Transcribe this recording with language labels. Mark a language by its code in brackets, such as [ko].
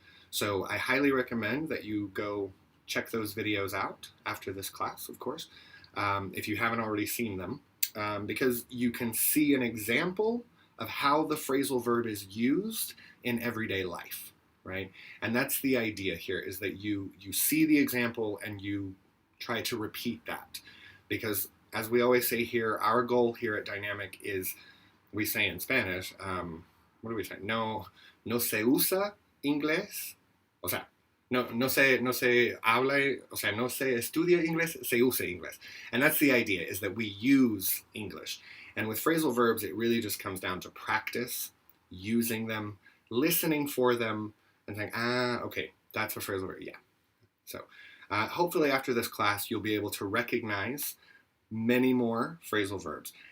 [en] So I highly recommend that you go check those videos out after this class, of course, if you haven't already seen them, because you can see an example of how the phrasal verb is used in everyday life, right? And that's the idea here, is that you see the example and you try to repeat that. Because as we always say here, our goal here at Dynamic is, we say in Spanish, what do we say? [es] No se usa inglés, o sea, no se habla, o sea, no se estudia inglés, se usa inglés. [en] And that's the idea, is that we use English. And with phrasal verbs, it really just comes down to practice, using them, listening for them, and saying, okay, that's a phrasal verb, yeah. So hopefully after this class, you'll be able to recognize many more phrasal verbs.